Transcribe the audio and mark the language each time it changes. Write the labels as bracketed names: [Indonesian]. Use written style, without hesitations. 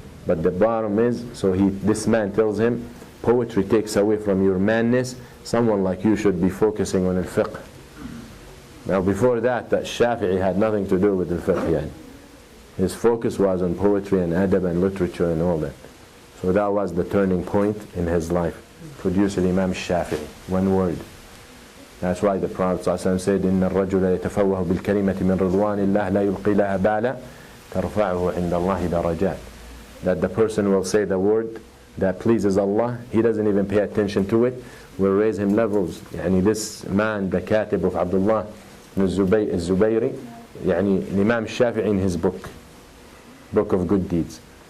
[English] But the bottom is, so this man tells him, poetry takes away from your manness. Someone like you should be focusing on al-fiqh. Now before that Shafi'i had nothing to do with al-fiqh. His focus was on poetry and adab and literature and all that. So that was the turning point in his life. Produced Imam Shafi'i, one word. That's why the Prophet ﷺ said, [Arabic] إن الرجل يتفوه بالكلمة من رضوان الله لا يلقي لها بالا ترفعه عند الله درجات. [English] That the person will say the word that pleases Allah, he doesn't even pay attention to it, will raise him levels. This man, the Katib of Abdullah al-Zubayri, Imam Shafi'i in his book of good deeds.